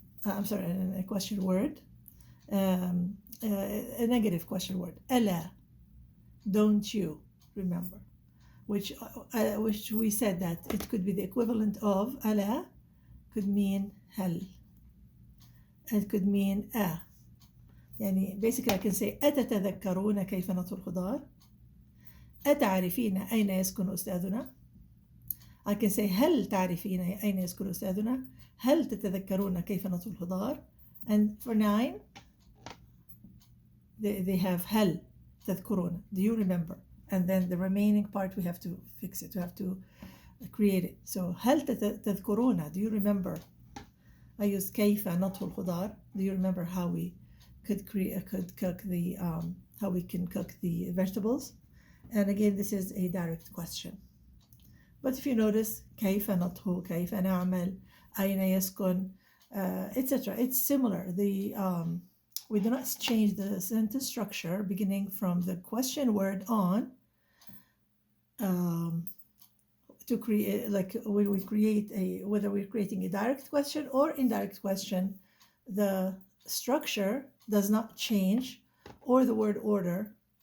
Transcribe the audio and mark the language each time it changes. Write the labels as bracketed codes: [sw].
[en] A question word. A negative question word. [ar] ألا. [en] Don't you remember? Which we said that it could be the equivalent of ألا could mean هل. It could mean [ar] يعني [en] basically I can say [ar] أتتذكرون كيف نطهو الخضار؟ أتعرفين أين يسكن أستاذنا؟ [en] I can say [ar] هل تعرفين أين يسكن أستاذنا؟ هل تتذكرون كيف نطهو الخضار؟ [en] And for 9 they have [ar] هل تذكرون. [en] Do you remember? And then the remaining part we have to fix it. We have to create it. [ar] So هل تذكرون? [en] Do you remember? I use [ar] كيف نطهو الخضار. [en] Do you remember how we could cook the how we can cook the vegetables? And again, this is a direct question. But if you notice [ar] كيف نطهو, كيف نعمل, أين يسكن, etc. [en] It's similar. We do not change the sentence structure beginning from the question word on to create, like when we create whether we're creating a direct question or indirect question, the structure does not change, or the word order.